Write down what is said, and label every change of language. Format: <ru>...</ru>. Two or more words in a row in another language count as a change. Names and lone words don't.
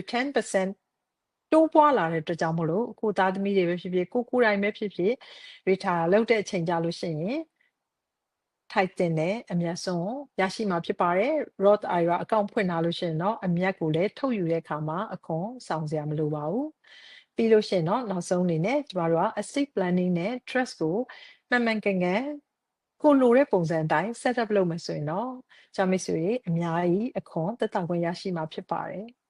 <my>10% တိုးပွားလာတဲ့အတွက်ကြောင့်မလို့ကိုသားသမီးတွေပဲဖြစ်ဖြစ်ကိုယ်တိုင်ပဲဖြစ်ဖြစ် retire လုပ်တဲ့အချိန်ကြလို့ရှိရင်ထိုက်တင်တဲ့အမြတ်ဆုံးရရှိမှာဖြစ်ပါတယ် Roth IRA account ဖွင့်ထားလို့ရှိရင်တော့အမြတ်ကိုလည်းထုတ်ယူတဲ့အခါမှာအခွန်ဆောင်စရာမလိုပါဘူးပြီးလို့ရှိရင်တော့နောက်ဆုံးအနေနဲ့ကျမတို့က</my> <en>estate planning</en> <my>နဲ့ trust ကိုမှန်မှန်ကန်ကန်ကိုလိုတဲ့ပုံစံအတိုင်း</my> <en>set up</en> <my>လုပ်မယ်ဆိုရင်တော့ကျမိတ်ဆွေအများကြီးအခွန်သက်သာခွင့်ရရှိမှာဖြစ်ပါတယ်</my>